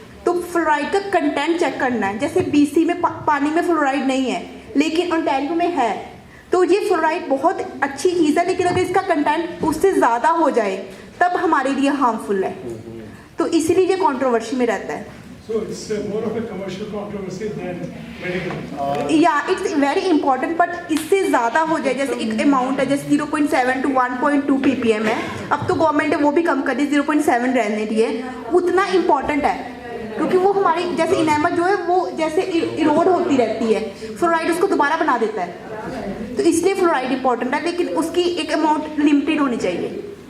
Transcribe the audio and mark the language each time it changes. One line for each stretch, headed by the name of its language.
Hindi: तो फ्लोराइड का content check करना है। जैसे BC में पानी में फ्लोराइड नहीं है लेकिन ओंटारियो में है, तो ये फ्लोराइड बहुत अच्छी चीज़ है, लेकिन अगर इसका कंटेंट उससे ज़्यादा हो जाए तब हमारे लिए हार्मफुल है, तो इसीलिए ये कंट्रोवर्सी में रहता है।
English: So it's more of a commercial controversy than medical. Yeah, it's very important, but
Hindi: इससे ज़्यादा हो जाए, जैसे एक अमाउंट है जैसे 0.7 to 1.2 ppm है, अब तो गवर्नमेंट ने वो भी कम कर दी, 0.7 रहने दिए, उतना इम्पॉर्टेंट है क्योंकि वो हमारी जैसे इनेमल जो है वो जैसे इरोड होती रहती है, फ्लोराइड उसको दोबारा बना देता है, तो इसलिए फ्लोराइड इम्पॉर्टेंट है, लेकिन उसकी एक अमाउंट लिमिटेड होनी चाहिए।